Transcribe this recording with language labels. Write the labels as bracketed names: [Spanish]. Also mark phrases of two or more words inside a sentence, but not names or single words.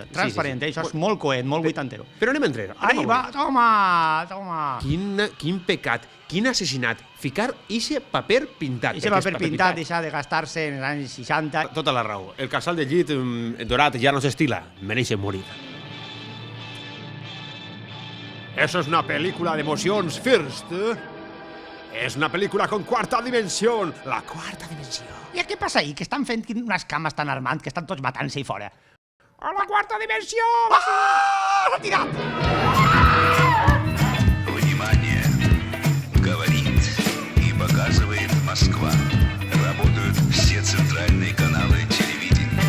[Catalan] Transparent, això és molt coent, molt vuitantero. Però anem enrere. [Spanish] Ahí va, toma. [Catalan] Quin pecat, quin assassinat. Ficar ixe paper pintat. Ixe paper pintat deixa de gastar-se en els anys 60. Tota la raó. El casal de llit dorat ja no s'estila. Mereixen morir. [Spanish] Eso es una película de emocions first. Es una película con cuarta dimensión. [Catalan] La cuarta dimensió. I què passa ahí? Que estan fent unes cames tan armant que estan tots matant-se ahí fora. A la quarta dimensió! Ah! L'ha tirat! [Russian] Внимание! Говорит и показывает Москва. Работают все центральные каналы телевидения.